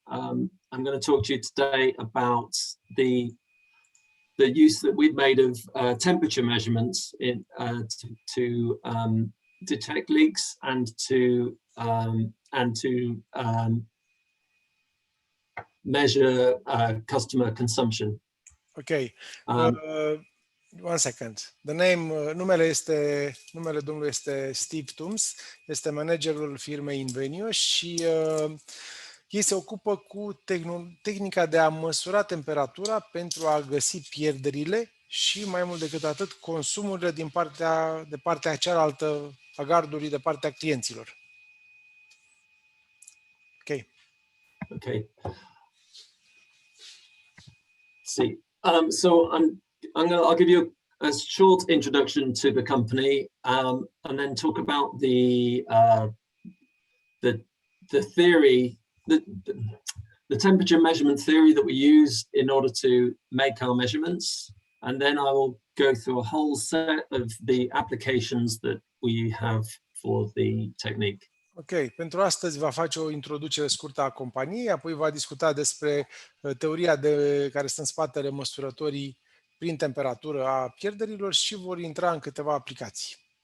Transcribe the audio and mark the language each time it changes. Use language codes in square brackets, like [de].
[en] I'm going to talk to you today about the use that we've made of temperature measurements to detect leaks and to measure customer consumption. Okay. One second. [ro] Numele domnului este Steve Toombs, este managerul firmei Invenio și ei se ocupă cu tehnica de a măsura temperatura pentru a găsi pierderile și, mai mult decât atât, consumurile de partea cealaltă a gardului, de partea clienților. Ok. Okay. [en] See, so I'll give you a short introduction to the company, and then talk about the theory, the temperature measurement theory that we use in order to make our measurements, and then I will go through a whole set of the applications that we have for the technique. [ro] Ok, pentru astăzi va face o introducere scurtă a companiei, apoi va discuta despre teoria care stă în spatele măsurătorii prin temperatură a pierderilor și vor intra în câteva aplicații.